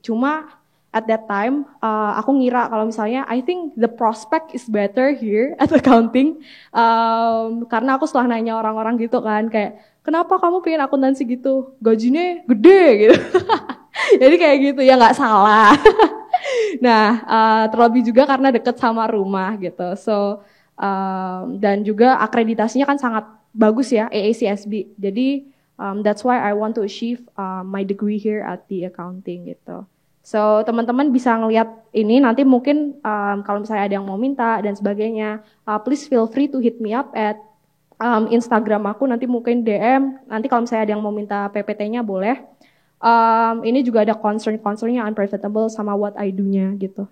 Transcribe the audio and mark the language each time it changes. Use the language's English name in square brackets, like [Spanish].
[Indonesian] Cuma [English] at that time [Indonesian] aku ngira kalau misalnya [English] I think the prospect is better here at accounting [Indonesian] karena aku setelah nanya orang-orang gitu kan kayak kenapa kamu pengen akuntansi gitu? Gajinya gede gitu. Jadi kayak gitu ya nggak salah. Nah terlebih juga karena deket sama rumah gitu. So dan juga akreditasinya kan sangat bagus ya AACSB. [English] Jadi that's why I want to achieve my degree here at the accounting gitu. [Indonesian] So teman-teman bisa ngelihat ini nanti mungkin kalau misalnya ada yang mau minta dan sebagainya, [English] please feel free to hit me up at Instagram [Indonesian] aku nanti mungkin DM. Nanti kalau misalnya ada yang mau minta PPT-nya boleh. Ini juga ada concern-concernnya unprofitable sama [English] what I do- [Indonesian] nya gitu.